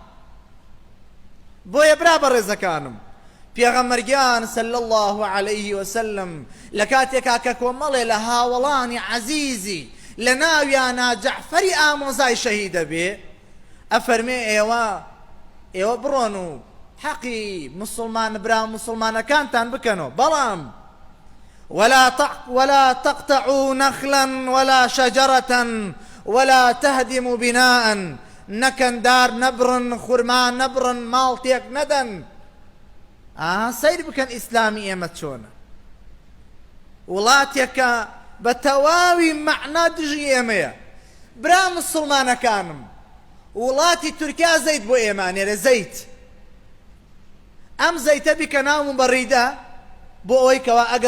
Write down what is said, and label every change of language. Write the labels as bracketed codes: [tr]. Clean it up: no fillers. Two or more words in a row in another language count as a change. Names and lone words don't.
[ckb] بۆیە برا بەڕێزەکانم، پێغەمبەرگیان [ar] صلی الله علیه وسلم [ckb] لە کاتێکا کە کۆمەڵێ لە هاوڵانی عەزیزی لە ناویانە جەعفەری ئامۆزای شەهیدە بێ، ئەفەرمێ ئێوە بڕۆن و حەقی مسلمان برا مسلمانەکانتان بکەنەوە، بەڵام [ar] ولا تقطعوا نخلا ولا شجرة ولا تهدموا بناء، [ckb] نەکەن دار نەبڕن، خورما نەبڕن، ماڵتێک نەدەن. سەیر بکەن ئیسلامی ئێمە چۆنە، وڵاتێکە بە تەواوی مەعنا دژی ئێمەیە. برا مسڵمانەکانم، وڵاتی تورکیا زەیت بۆ ئێمانێرە، زەیت ئەم زەیتە بیکە ناو مبەڕیدە بۆ ئەوەی کەوا ئەگەر